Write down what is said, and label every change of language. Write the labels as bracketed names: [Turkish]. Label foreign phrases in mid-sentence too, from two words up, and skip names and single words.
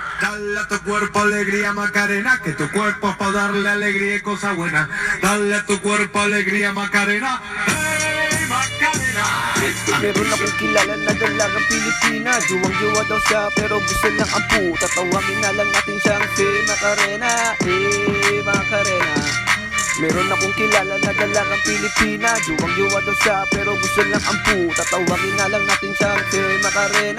[Spanish] Dale a tu cuerpo alegría Macarena, que tu cuerpo es para darle alegría y cosas buenas. Dale a tu cuerpo alegría Macarena, hey Macarena. [Filipino] Meron akong kilala na dalagang Pilipina. Juwang-juwa daw siya pero gusto lang ang puta. Tawagin na lang natin siyang si Macarena. Macarena. Meron akong kilala na dalagang Pilipina. Juwang-juwa daw siya pero gusto lang ang puta. Tawagin na lang natin siyang si Macarena.